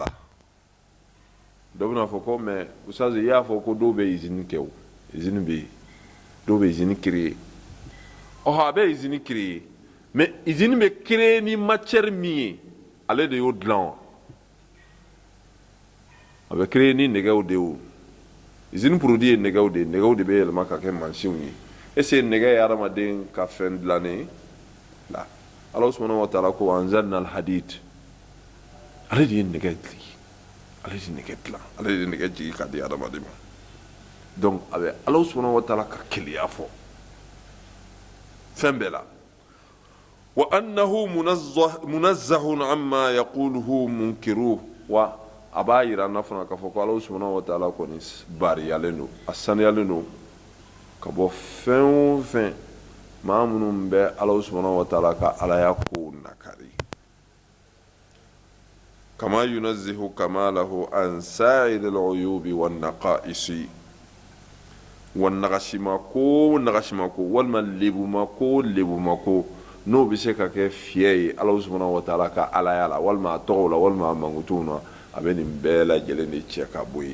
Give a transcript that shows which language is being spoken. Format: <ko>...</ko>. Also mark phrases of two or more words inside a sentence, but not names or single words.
<bm>dɔ bɛna fɔ ko mais usaze i y'a fɔ ko dɔw bɛ usine kɛ o, usine bɛ yen, dɔw bɛ</bm> <fr>usine créer.</fr> <bm>a bɛ</bm> <fr>usine créer</fr> <bm>mais usine bɛ créer ni matière min ye ale de y'o dilan wa, a bɛ créer ni nɛgɛw de ye o.</bm> <fr>usine produit</fr> <bm>ye nɛgɛw de ye, nɛgɛw de bɛ yɛlɛma ka kɛ mansinw ye.</bm> <fr>est-ce que</fr> <bm>nɛgɛ ye adamaden ka fɛn dilannen ye? la Ala</bm> <ar>سبحانه وتعالى</ar> <bm>ko</bm> <ar>أنزلنا الحديد,</ar> <bm>ale de ye nɛgɛ dilan, ale de nɛgɛ dilan, ale de nɛgɛ jigi ka di adamaden ma. donc a bɛ Ala</bm> <ar>سبحانه وتعالى</ar> <bm>ka keleya fɔ fɛn bɛɛ la.</bm> <ar>وأنه منزه عما يقوله منكروه,</ar> <bm>wa a b'a yira an na fana k'a fɔ ko Ala</bm> <ar>سبحانه وتعالى</ar> <bm>kɔni bariyalen don, a saniyalen don ka bɔ fɛn o fɛn maa minnu bɛ Ala</bm> <ar>سبحانه وتعالى</ar> <bm>ka alaya kow nakari.</bm> <ar>كما ينزه كماله عن سائر العيوب والنقائص,</ar> <bm>wa nagashima ko walima lebuma ko n'o bɛ se ka kɛ fiyɛ ye Ala</bm> <ar>سبحانه وتعالى</ar> <bm>ka alaya la, walima a tɔgɔw la, walima a mankutuw na, a bɛ nin bɛɛ lajɛlen de cɛ ka bɔ yen.</bm>